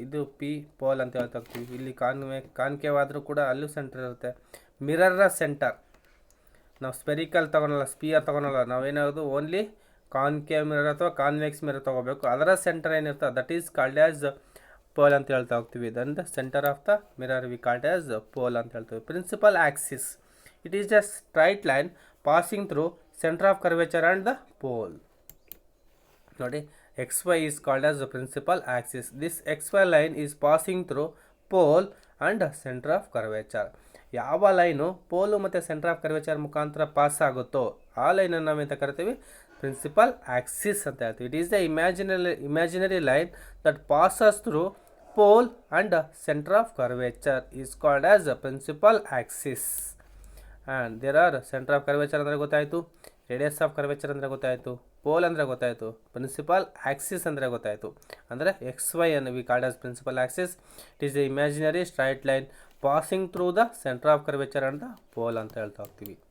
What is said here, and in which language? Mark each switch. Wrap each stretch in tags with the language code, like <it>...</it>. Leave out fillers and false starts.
<kn>ಇದು P pole ಅಂತ ಹೇಳ್ತಾ ಹೋಗ್ತೀವಿ. ಇಲ್ಲಿ ಕಾನ್ಕೇವ್ ಆದರೂ ಕೂಡ ಅಲ್ಲೂ ಸೆಂಟರ್ ಇರುತ್ತೆ. ಮಿರರ್ನ ಸೆಂಟರ್ ನಾವು spherical ತೊಗೊಳಲ್ಲ, spear ತೊಗೊಳಲ್ಲ. ನಾವೇನಾಗೋದು only concave mirror ಅಥವಾ ಕಾನ್ವೆಕ್ಸ್ ಮಿರರ್ ತೊಗೋಬೇಕು. ಅದರ ಸೆಂಟರ್ ಏನಿರ್ತದೆ</kn> <en>that is called as pole</en> <kn>ಅಂತ ಹೇಳ್ತಾ ಹೋಗ್ತೀವಿ.</kn> <en>then the centre of the mirror we called as pole</en> <kn>ಅಂತ ಹೇಳ್ತೀವಿ.</kn> <en>Principal axis, it is a straight line passing through center of curvature and the pole. ನೋಡಿ, xy is called as the principal axis. This xy line is passing through pole and center of curvature.</en> <kn>ಯಾವ line ಪೋಲು ಮತ್ತು centre of curvature ಮುಖಾಂತರ pass ಆಗುತ್ತೋ ಆ ಲೈನನ್ನು ನಾವೆಂತ ಕರಿತೀವಿ, principal Axis ಅಂತ ಹೇಳ್ತೀವಿ.</kn> <en>It is the imaginary line that passes through pole and center of curvature is called as the principal axis. And there are</en> <kn>centre of curvature ಅಂದರೆ ಗೊತ್ತಾಯಿತು, radius of curvature ಅಂದರೆ ಗೊತ್ತಾಯಿತು, ಪೋಲ್ ಅಂದರೆ ಗೊತ್ತಾಯಿತು, principal Axis ಅಂದರೆ ಗೊತ್ತಾಯಿತು. ಅಂದರೆ X Y ಅನ್ನು</kn> <en>We called as principal axis. It is the imaginary straight line passing through the centre of curvature and the pole</en> <kn>ಅಂತ ಹೇಳ್ತಾ ಹೋಗ್ತೀವಿ.</kn>